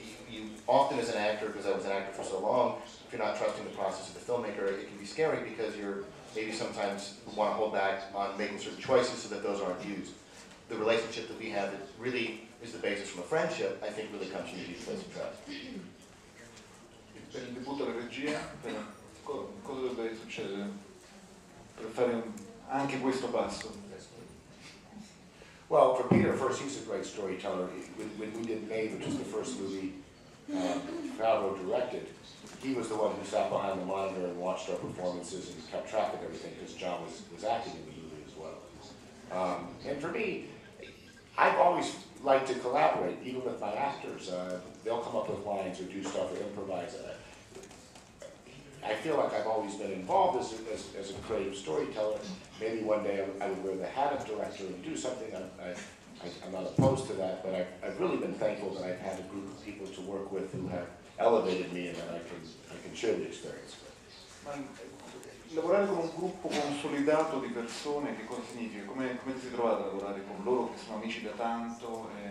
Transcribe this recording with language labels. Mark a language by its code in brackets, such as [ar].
[en] You often as an actor, because I was an actor for so long, if you're not trusting the process of the filmmaker, it can be scary because you're maybe sometimes want to hold back on making certain choices so that those aren't used. The relationship that we have that really is the basis from a friendship, I think really comes from a deep place of trust. [it] Per il debutto alla regia, cosa dovrebbe succedere per fare anche questo passo? [en] Well, for Peter, first, he's a great storyteller. When we did Maid, which was the first movie Favreau directed, he was the one who sat behind the monitor and watched our performances and kept track of everything, because John was acting in the movie as well. And for me, I've always liked to collaborate, even with my actors. They'll come up with lines or do stuff or improvise. I feel like I've always been involved as a creative storyteller. Maybe one day I would wear the hat of director and do something. I'm not opposed to that, but I've really been thankful that I've had a group of people to work with who have elevated me and that I can share the experience with. [it] Ma lavorare con un gruppo consolidato di persone, che cosa significa? Come ti sei trovato a lavorare con loro che sono amici da tanto?